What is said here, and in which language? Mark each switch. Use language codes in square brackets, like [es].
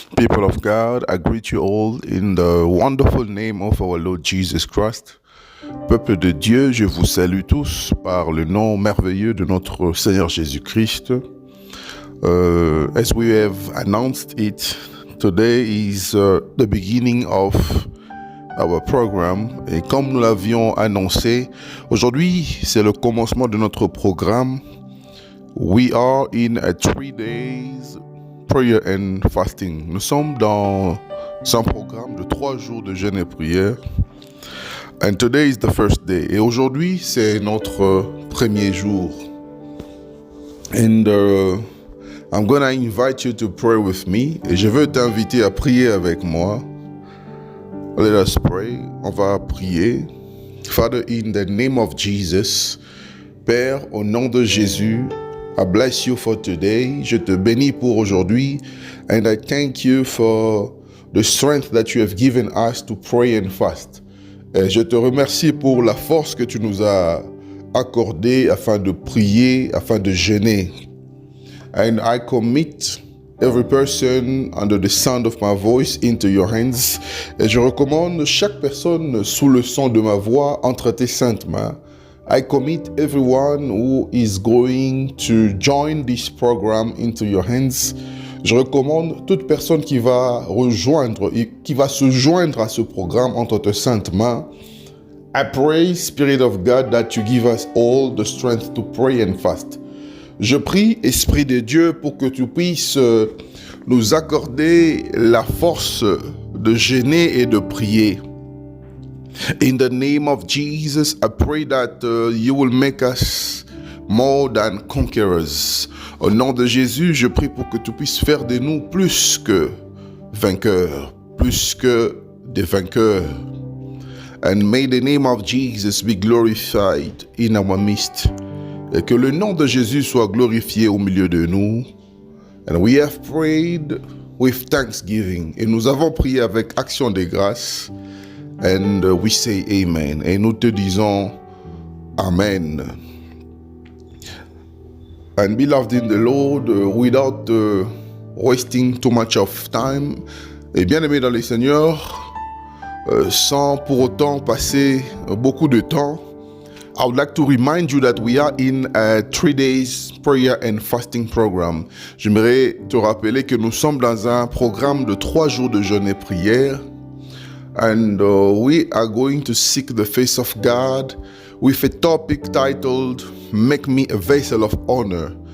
[en] People of God, I greet you all in the wonderful name of our Lord Jesus Christ. [fr] Peuple de Dieu, je vous salue tous par le nom merveilleux de notre Seigneur Jésus-Christ. [en] As we have announced it, today is the beginning of our program. [fr] Et comme nous l'avions annoncé, aujourd'hui, c'est le commencement de notre programme. [en] We are in a 3 days prayer and fasting. [fr] Nous sommes dans un programme de 3 jours de jeûne et prière. [en] And today is the first day. [fr] Et aujourd'hui, c'est notre premier jour. [en] And I'm gonna invite you to pray with me. [fr] Et je veux t'inviter à prier avec moi. [en] Let us pray. [fr] On va prier. [en] Father, in the name of Jesus, [fr] Père, au nom de Jésus, [en] I bless you for today. [fr] Je te bénis pour aujourd'hui. [en] And I thank you for the strength that you have given us to pray and fast. [fr] Et je te remercie pour la force que tu nous as accordée afin de prier, afin de jeûner. [en] And I commit every person under the sound of my voice into your hands. [fr] Et je recommande chaque personne sous le son de ma voix entre tes saintes mains. [en] I commit everyone who is going to join this program into your hands. [fr] Je recommande toute personne qui va se joindre à ce programme entre tes saintes mains. [en] I pray, Spirit of God, that you give us all the strength to pray and fast. [fr] Je prie, Esprit de Dieu, pour que tu puisses nous accorder la force de jeûner et de prier. [en] In the name of Jesus, I pray that you will make us more than conquerors. [fr] Au nom de Jésus, je prie pour que tu puisses faire de nous plus que vainqueurs, plus que des vainqueurs. [en] And may the name of Jesus be glorified in our midst. [fr] Et que le nom de Jésus soit glorifié au milieu de nous. [en] And we have prayed with thanksgiving. [fr] Et nous avons prié avec action de grâce. [en] And we say amen. [fr] Et nous te disons amen. [en] And beloved in the Lord, without wasting too much of time, [fr] et bien aimé dans le Seigneur, sans pour autant passer beaucoup de temps, [en] I would like to remind you that we are in a 3 days prayer and fasting program. [fr] J'aimerais te rappeler que nous sommes dans un programme de 3 jours de jeûne et prière. [en] And we are going to seek the face of God with a topic titled Make Me a Vessel of Honor.